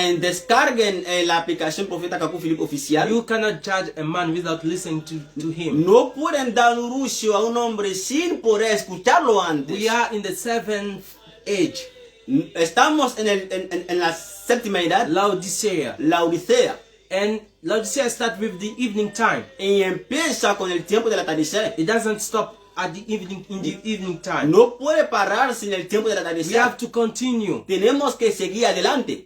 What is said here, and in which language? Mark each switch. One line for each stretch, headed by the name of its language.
Spanish: en descarguen la aplicación Profeta Kaku Philip Oficial.
English: You cannot judge a man without listening to him.
Spanish: No pueden dar un juicio a un hombre sin poder escucharlo antes.
English: We are in the seventh age,
Spanish: Estamos en la séptima edad,
English: Laodicea.
Spanish: la Odisea,
English: And Laodicea starts with the evening time.
Spanish: y empieza con el tiempo del atardecer.
English: It doesn't stop at the evening time.
Spanish: No puede pararse en el tiempo del
English: We
Spanish: atardecer.
English: have to continue.
Spanish: Tenemos que seguir adelante.